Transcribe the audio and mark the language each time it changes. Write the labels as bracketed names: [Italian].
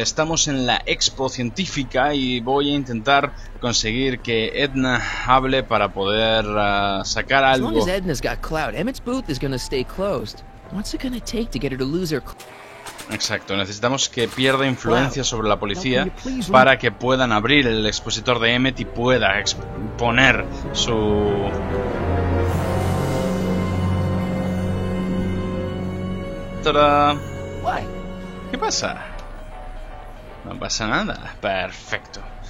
[Spanish] Estamos en la expo científica y voy a intentar conseguir que Edna hable para poder sacar algo. [English] As long as Edna's got clout, Emmett's booth is gonna stay closed. What's it gonna take to get her to lose her? [Spanish] Exacto, necesitamos que pierda influencia sobre la policía para que puedan abrir el expositor de Emmett y pueda exponer su... ¡Tada! ¿Qué pasa? No pasa nada. Perfecto.